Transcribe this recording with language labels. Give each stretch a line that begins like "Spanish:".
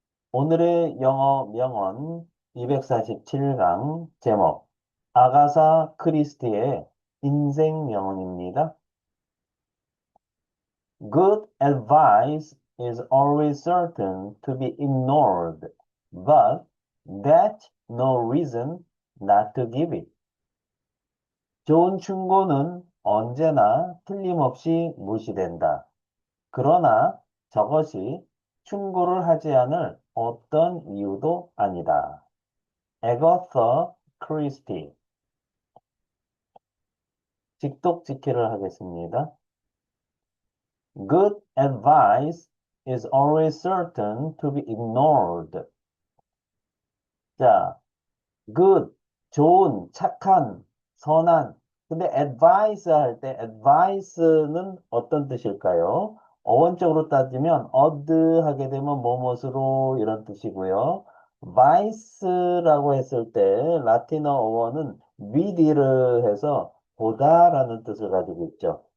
Korean: 오늘의 영어 명언 247강 제목 아가사 크리스티의 인생 명언입니다.
English: Good advice is always certain to be ignored, but that's no reason not to give it.
Korean: 좋은 충고는 언제나 틀림없이 무시된다. 그러나 저것이 충고를 하지 않을 어떤 이유도 아니다. 에거서 크리스티. 직독직해를 하겠습니다.
English: Good advice is always certain to be ignored.
Korean: 자, good, 좋은, 착한, 선한. 근데 advice 할 때 advice는 어떤 뜻일까요? 어원적으로 따지면 어드 하게 되면 뭐뭇으로 이런 뜻이고요. vice라고 했을 때 라틴어 어원은 vid를 해서 보다라는 뜻을 가지고 있죠.